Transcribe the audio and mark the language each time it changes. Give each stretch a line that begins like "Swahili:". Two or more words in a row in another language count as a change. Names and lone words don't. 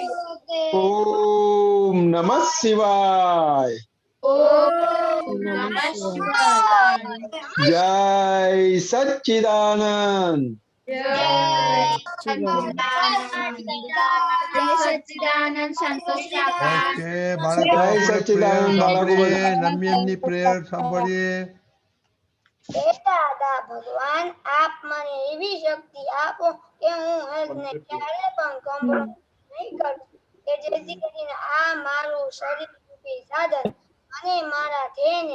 Sanskrit: ओम नमः शिवाय ओम नमः शिवाय
Gujarati: જય સચ્ચિદાનંદ જય સચ્ચિદાનંદ સંતોષ કાકા ઓકે બાળકો જય આપણે પ્રેયર સચ્ચિદાનંદ બાળકો સાંભળીએ નમ્યનની પ્રેયર સાંભળીએ હે દાદા ભગવાન આપ મને એવી શક્તિ આપો કે હું હેલ્થને ક્યારે પણ કોમ્પ્રોમાઇઝ નહીં કરું કે જેથી કરીને આ મારું શરીર રૂપી સાધન અને મારા ધ્યેયને